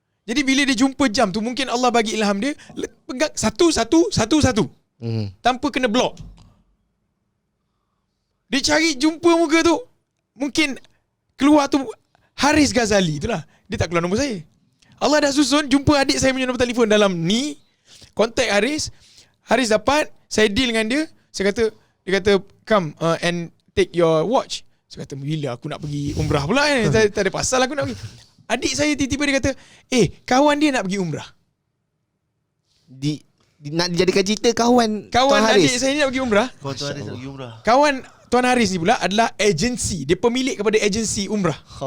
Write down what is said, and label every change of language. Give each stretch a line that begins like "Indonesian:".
Malay: Jadi bila dia jumpa jam tu, mungkin Allah bagi ilham dia, pegang 1111 tanpa kena block. Dia cari jumpa muka tu, mungkin keluar tu Haris Ghazali itulah. Dia tak keluar nombor saya. Allah dah susun jumpa adik saya punya nombor telefon dalam ni, kontak Haris. Haris dapat, saya deal dengan dia. Dia kata
English: come and take your watch.
Malay: Saya kata, bila aku nak pergi umrah pula kan? Tak ada pasal aku nak pergi. Adik saya tiba-tiba dia kata, kawan dia nak pergi umrah. Nak dijadikan cerita kawan Tuan Haris. Adik saya ni nak pergi umrah. Kawan Tuan Haris nak pergi umrah. Kawan Tuan Haris ni pula adalah agensi. Dia pemilik kepada agensi umrah.